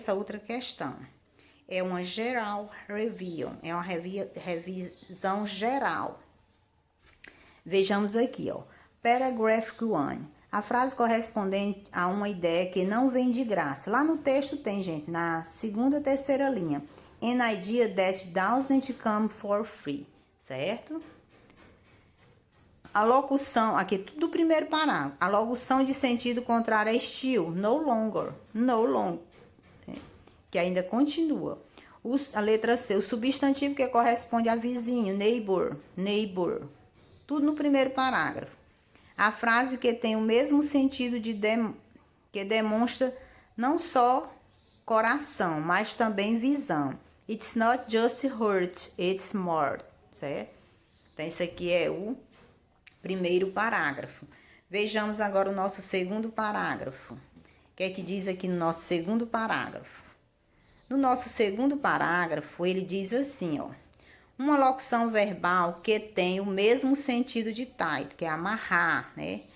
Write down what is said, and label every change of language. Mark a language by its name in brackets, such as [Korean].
[Portuguese] Essa outra questão é uma geral review, é uma revisão geral. Vejamos aqui, ó. Paragraph 1. A frase correspondente a uma ideia que não vem de graça. Lá no texto tem, gente, na segunda e terceira linha. [English] An idea that doesn't come for free, certo? [Portuguese] A locução, aqui tudo do primeiro parágrafo. A locução de sentido contrário é still, no longer, que ainda continua. A letra C, o substantivo que corresponde a vizinho, neighbor. Tudo no primeiro parágrafo. A frase que tem o mesmo sentido que demonstra não só coração, mas também visão. [English] It's not just hurt, it's more, certo? [Portuguese] Então, isso aqui é o primeiro parágrafo. Vejamos agora o nosso segundo parágrafo. O que é que diz aqui no nosso segundo parágrafo? No nosso segundo parágrafo, ele diz assim, ó. Uma locução verbal que tem o mesmo sentido de tie, que é amarrar, né?